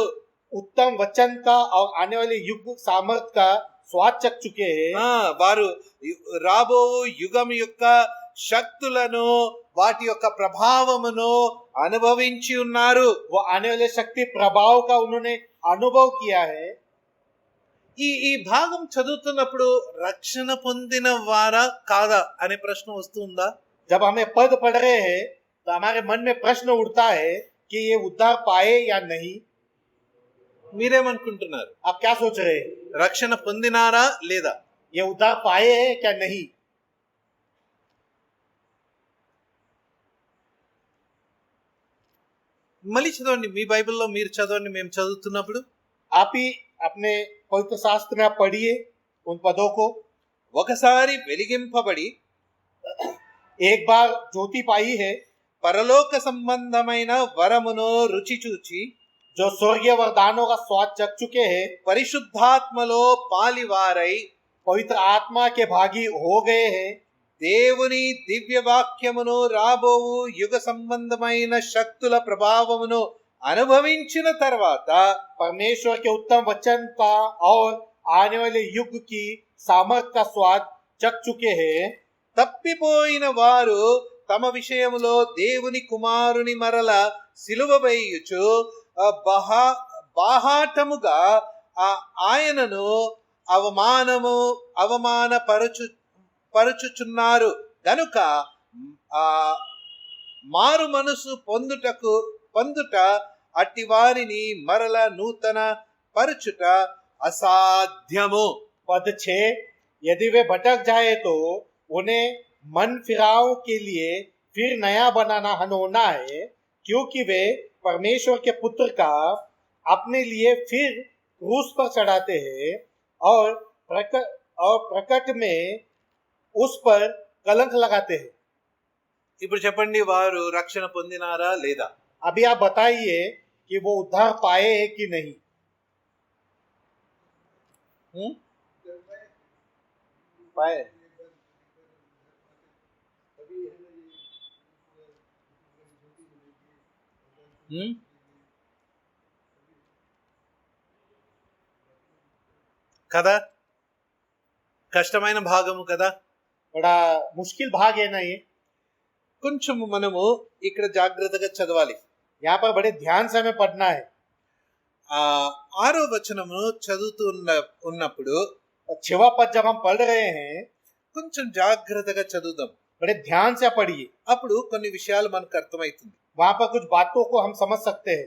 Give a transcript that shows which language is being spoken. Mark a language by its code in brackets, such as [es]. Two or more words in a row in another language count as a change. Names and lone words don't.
[hi] उत्तम वचन का और आने वाले युग सामर्थ का स्वाद चख चुके हैं. [te] వారు రాబో యుగం యొక్క శక్తులను వాటి యొక్క ప్రభావమును అనుభవించి ఉన్నారు. [hi] वो आने वाले शक्ति प्रभाव का उन्होंने अनुभव किया है. [te] ఈ భాగం చదువుతున్నప్పుడు రక్షణ పొందిన వారా కాదా అనే ప్రశ్న వస్తుందా? [hi] जब हमें पद पढ़ रहे हैं तो हमारे मन में प्रश्न उठता है कि ये उद्धार पाए या नहीं. [te] మీరేమనుకుంటున్నారు? [hi] आप क्या सोच रहे हैं? [te] రక్షణ పొందినారా లేదా? [hi] ये उद्धार पाए हैं क्या नहीं? [te] మళ్ళీ చదవండి, మీ బైబిల్లో మీరు చదవండి, మేము చదువుతున్నప్పుడు. [hi] आप ही अपने पवित्र शास्त्र में आप पढ़िए उन पदों को. [te] ఒకసారి వెలిగింపబడి [hi] एक बार ज्योति पाई है, [te] పరలోక సంబంధమైన వరమును రుచి చూచి [hi] जो स्वर्गीय वरदानों का स्वाद चख चुके हैं, [te] పరిశుద్ధాత్మలో పాలివారై [hi] पवित्र आत्मा के भागी हो गए हैं, [te] దేవుని దివ్య వాక్యమును రాబోవు యుగ సంబంధమైన శక్తుల ప్రభావమును అనుభవించిన తర్వాత [hi] परमेश्वर के उत्तम वचन का और आने वाले युग की सामर्थ का स्वाद चख चुके हैं, [te] తప్పిపోయిన వారు తమ విషయములో దేవుని కుమారుని మరల సిలువ వేయుచు బాహాటముగా ఆయనను పరుచుచున్నారు గనుక మారు మనసు పొందుట అట్టి వారిని మరల నూతన పరుచుట అసాధ్యము. [hi] पद 6, यदि वे भटक जाए तो उन्हें मन फिराव के लिए फिर नया बनाना हनोना है, क्योंकि वे परमेश्वर के पुत्र का अपने लिए फिर क्रूस पर चढ़ाते हैं और प्रकट में उस पर कलंक लगाते हैं. [te] ఇప్పుడు చెప్పండి, వారు రక్షణ పొందినారా లేదా? [hi] अभी आप बताइए कि वो उद्धार पाए हैं कि नहीं. पाए. [te] కదా, కష్టమైన భాగము కదా, [hi] बड़ा मुश्किल भाग है ना ये. [te] కొంచెం మనము ఇక్కడ జాగ్రత్తగా చదవాలి. [hi] यहाँ पर बड़े ध्यान से हमें पढ़ना है. [te] 6వ వచనము చదువుతూ ఉన్నప్పుడు [hi] 6वां पद जब हम पढ़ रहे हैं, [te] కొంచెం జాగ్రత్తగా చదువుదాం. [hi] बड़े ध्यान से पढ़िए, [te] అప్పుడు కొన్ని విషయాలు మనకు అర్థమవుతుంది. [hi] वहां पर कुछ बातों को हम समझ सकते हैं.